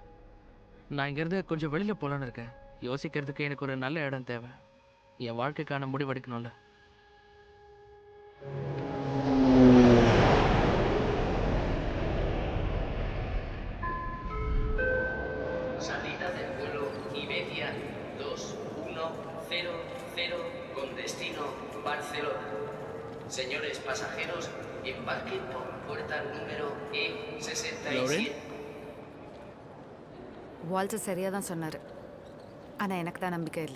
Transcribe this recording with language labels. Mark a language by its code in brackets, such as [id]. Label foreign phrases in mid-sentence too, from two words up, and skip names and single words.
[ta] நான் இங்கேருந்து கொஞ்சம் வெளியில் போகலான்னு இருக்கேன். யோசிக்கிறதுக்கு எனக்கு ஒரு நல்ல இடம் தேவை. என் வாழ்க்கைக்கான முடிவெடுக்கணும்ல. [es] Salida del vuelo Iberia 2100 con destino Barcelona. Señores pasajeros, embarquen por puerta número E67. [ta] வால்டர் சரியாக தான் சொன்னார். ஆனால் எனக்கு தான் நம்பிக்கை இல்லை.